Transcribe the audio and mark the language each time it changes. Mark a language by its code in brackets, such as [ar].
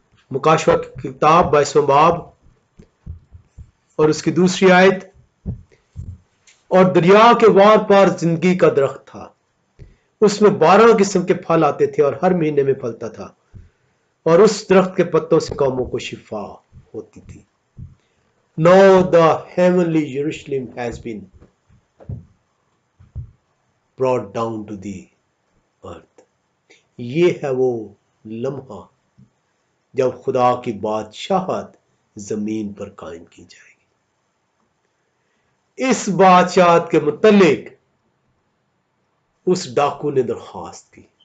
[ur] مکاشفہ کی کتاب 22واں باب اور اس کی دوسری آیت. اور دریا کے وار پار زندگی کا درخت تھا، اس میں 12 قسم کے پھل آتے تھے اور ہر مہینے میں پھلتا تھا، اور اس درخت کے پتوں سے قوموں کو شفا ہوتی تھی. [en] Now the heavenly Jerusalem has been brought down to the earth. [ur] یہ ہے وہ لمحہ جب خدا کی بادشاہت زمین پر قائم کی جائے گی. اس بادشاہت کے متعلق اس ڈاکو نے درخواست کی.